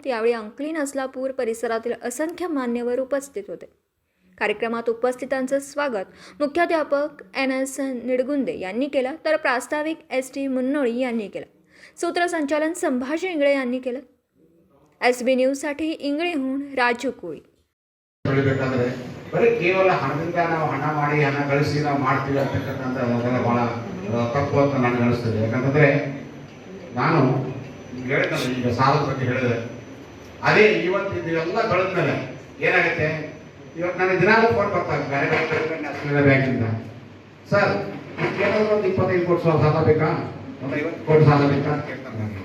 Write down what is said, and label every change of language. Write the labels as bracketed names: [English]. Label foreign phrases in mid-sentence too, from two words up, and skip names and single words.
[Marathi] यावेळी अंकली नसलापूर परिसरातील असंख्य मान्यवर उपस्थित होते. कार्यक्रमात उपस्थितांचं स्वागत मुख्याध्यापक NS निडगुंदे यांनी केलं, तर प्रास्ताविक ST मुन्नोळी यांनी केलं. सूत्रसंचालन संभाजी इंगळे यांनी केलं. SB न्यूजसाठी इंगळेहून राजू कोळी. [Kannada] ಬರೀ ಕೇವಲ ಹಣದಿಂದ ನಾವು ಹಣ ಮಾಡಿ ಹಣ ಗಳಿಸಿ ನಾವು ಮಾಡ್ತೀವಿ ಅಂತಕ್ಕಂಥ ಮೊದಲ ಭಾಳ ತಪ್ಪು ಅಂತ ನನಗೆ ಅನಿಸ್ತದೆ. ಯಾಕಂತಂದರೆ ನಾನು ಹೇಳಿದ್ನಲ್ಲ, ಈಗ ಸಾಲದ ಬಗ್ಗೆ ಹೇಳಿದೆ, ಅದೇ ಇವತ್ತು ಇದೆಲ್ಲ ಬೆಳೆದ್ಮೇಲೆ ಏನಾಗುತ್ತೆ, ಇವತ್ತು ನನಗೆ ದಿನಾಲೂ ಫೋನ್ ಬರ್ತಾರೆ ಬೇರೆ ಬೇರೆ [English] national bank, [Kannada] ಸರ್ ಏನಾದರೂ ಒಂದು 25 ಕೋಟಿ ಸಾಲ ಬೇಕಾ, ಒಂದು 50 ಕೋಟಿ ಸಾಲ ಬೇಕಾ ಅಂತ ಕೇಳ್ತಾರೆ ನನಗೆ.